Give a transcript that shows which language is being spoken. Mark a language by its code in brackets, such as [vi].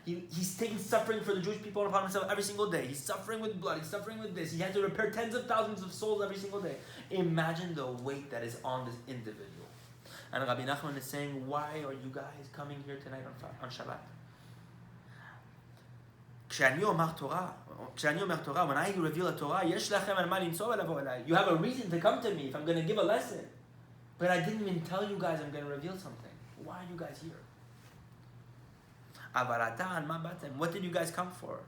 [en] He's taking suffering for the Jewish people upon himself every single day. He's suffering with blood. He's suffering with this. He has to repair tens of thousands of souls every single day. Imagine the weight that is on this individual. And Rabbi נחman is saying, why are you guys coming here tonight on Shabbat? [he] כשאני אומר תורה, [en] when I reveal a Torah, [he] יש לכם על מה לנסוע ולבוא אליי. [en] You have a reason to come to me if I'm going to give a lesson. But I didn't even tell you guys I'm going to reveal something. Why are you guys here? [he] אבל אתה, על מה באתם? [en] What did you guys come for?